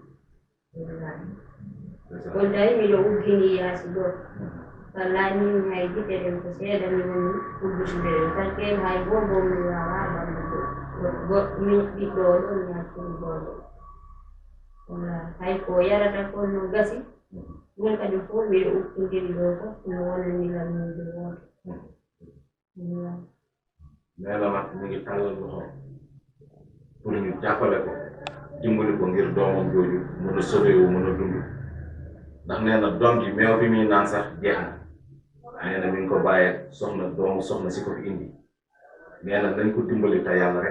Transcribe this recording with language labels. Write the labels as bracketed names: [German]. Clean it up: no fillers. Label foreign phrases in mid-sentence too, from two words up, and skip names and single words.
[Fula] on tawi miɗo uggini yaasi ɗo wallahi min hay gite ɗen ko seeɗa mi woni uggitude ɗen parque hay goto mi wawa ɓamde min ɓiɗɗo o ɗon yakkini goto wala hay ko yarata ko no gasi ɗum kadi fof miɗo ukkidiri ɗo fof no wonani lammude woto [Wolof] nee na nag ñu ngi tàllal loxo pour ñu jàppale ko dimbali ko ngir doomam jooju mën a sauvé wu mën a dund ndax nee na doom ji meew bi muy naan sax jeex na nee na mi ngi ko bàyyee soxna doomu soxna si ko fi indi nee na nañ ko dimbali te yàlla rek